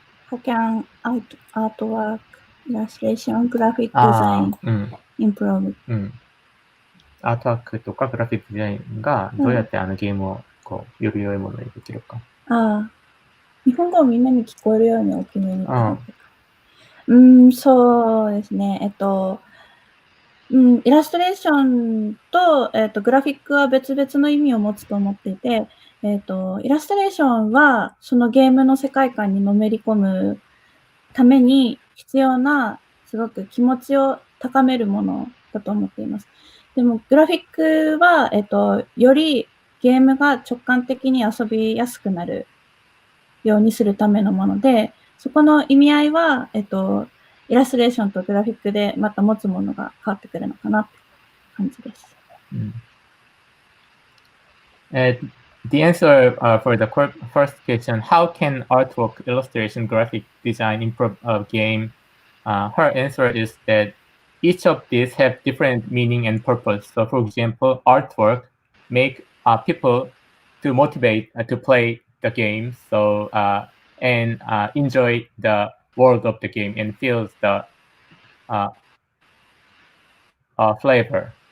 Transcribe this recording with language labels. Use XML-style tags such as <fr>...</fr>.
<en>How can artwork, illustration, graphic design improve?</en> <ja>アートワークとかグラフィックデザインがどうやってあのゲームをこうより良いものにできるか。日本語をみんなに聞こえるように大きめに。そうですね。イラストレーションと、グラフィックは別々の意味を持つと思っていて、イラストレーションはそのゲームの世界観にのめり込むために必要なすごく気持ちを高めるものだと思っています。でもグラフィックは、よりゲームが直感的に遊びやすくなるようにするためのもので、そこの意味合いは、イラストレーションとグラフィックでまた持つものが変わってくるのかなって感じです。</ja> <en>The answer for the first question, how can artwork, illustration, graphic design improve a game? Her answer is that each of these have different meaning and purpose. So, for example, artwork make people to motivate to play the game, so and enjoy the world of the game and feels the flavor.</en>